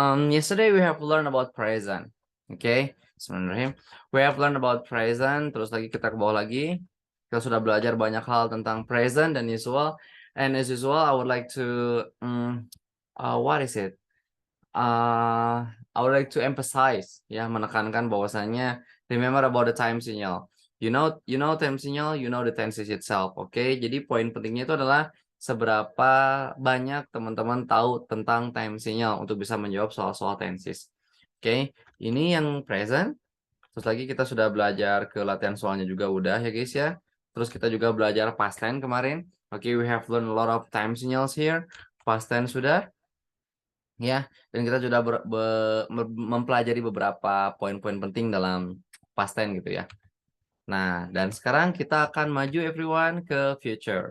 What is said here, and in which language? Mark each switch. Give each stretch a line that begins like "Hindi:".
English: Yesterday we have learned about present. Okay, sebenarnya we have learned about present.
Indonesian: Terus lagi kita ke bawah lagi. Kita sudah belajar banyak hal tentang present dan usual.
English: And as usual, I would like to, what is it? I would like to emphasize,
Indonesian: ya, menekankan bahwasannya
English: remember about the time signal. You know time signal, you know the tenses itself.
Indonesian: Oke, jadi poin pentingnya itu adalah seberapa banyak teman-teman tahu tentang time signal untuk bisa menjawab soal-soal tenses. Oke, ini yang present. Terus lagi kita sudah belajar ke latihan soalnya juga udah ya guys ya. Terus kita juga belajar past tense kemarin.
English: Oke, we have learned a lot of time signals here.
Indonesian: Past tense sudah. Ya, dan kita sudah mempelajari beberapa poin-poin penting dalam past tense gitu ya. Nah, dan sekarang kita akan maju everyone ke future.